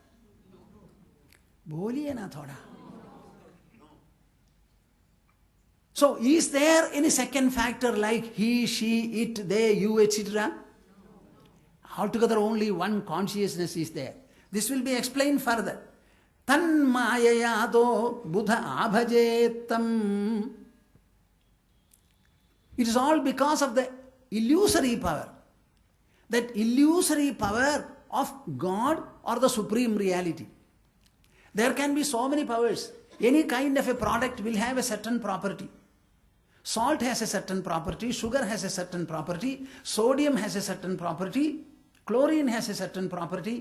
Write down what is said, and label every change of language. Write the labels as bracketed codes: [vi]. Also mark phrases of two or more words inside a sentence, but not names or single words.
[hi] Boliye na thoda. [en] So is there any second factor like he, she, it, they, you, etc.? Altogether only one consciousness is there. This will be explained further. [sa] Tan mayayato buddha abhajetam. [en] It is all because of the illusory power. That illusory power of God or the supreme reality. There can be so many powers. Any kind of a product will have a certain property. Salt has a certain property, sugar has a certain property, sodium has a certain property, chlorine has a certain property.